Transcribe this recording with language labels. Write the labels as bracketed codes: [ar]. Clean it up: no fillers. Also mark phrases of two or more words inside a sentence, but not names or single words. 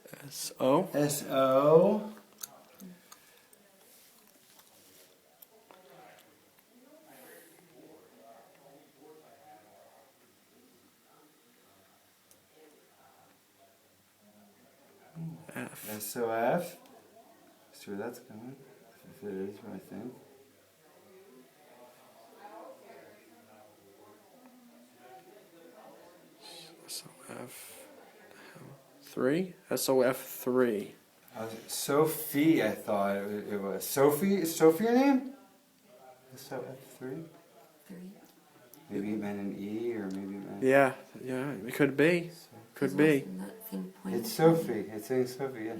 [en] S-O. S-O. F. S-O-F. See where that's going. If it is, I think. S-O-F. 3? S-O-F-3. Sophie, I thought it was. Sophie? Is Sophie a name? S-O-F-3? 3. Maybe it meant an E, or maybe it meant... Yeah, it could be. Could be. It's Sophie. It's saying Sophie, yeah.